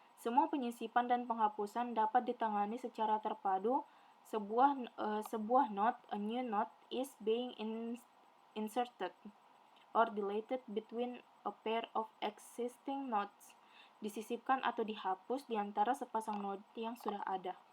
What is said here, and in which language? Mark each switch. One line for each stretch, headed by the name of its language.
Indonesian: Semua penyisipan dan penghapusan dapat ditangani secara terpadu. Sebuah
English: node, a new node, is being inserted or deleted between a pair of existing nodes.
Indonesian: Disisipkan atau dihapus di antara sepasang node yang sudah ada.